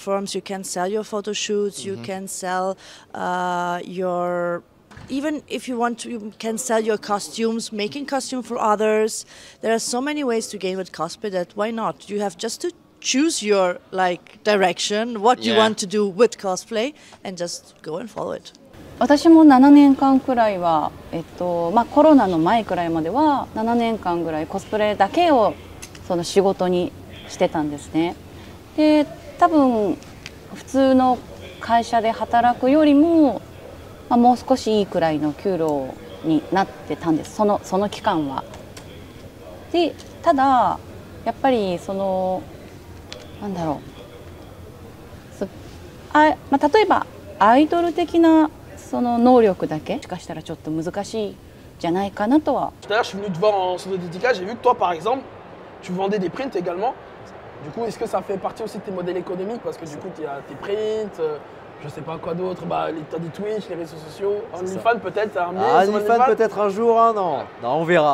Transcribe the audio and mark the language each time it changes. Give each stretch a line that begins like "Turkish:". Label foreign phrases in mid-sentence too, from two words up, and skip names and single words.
English: You can sell your photo shoots. You can sell even if you want to, you can sell your costumes, making costume for others. There are so many ways to gain with cosplay that why not? You have just to choose your direction, what you want to do with cosplay, and just go and follow it.
Japanese: 私も7年間くらいは、コロナの前くらいまでは7年間ぐらいコスプレだけをその仕事にしてたんですね。で、多分普通の会社で働くよりも、もう少しいいくらいの給料になってたんです。その期間は。で、ただやっぱりなんだろう。例えばアイドル的なその能力だけしかしたらちょっと難しいじゃないかなとは。
French: Tout à l'heure, je suis venu te voir en centre de dédicace, j'ai vu que toi, par exemple, tu vendais des prints également. Du coup, est-ce que ça fait partie aussi de tes modèles économiques? Parce que du coup, tu as tes prints, je sais pas quoi d'autre, tu as des Twitch, les réseaux sociaux, OnlyFans peut-être, t'as un OnlyFans peut-être un jour, hein, non, on verra.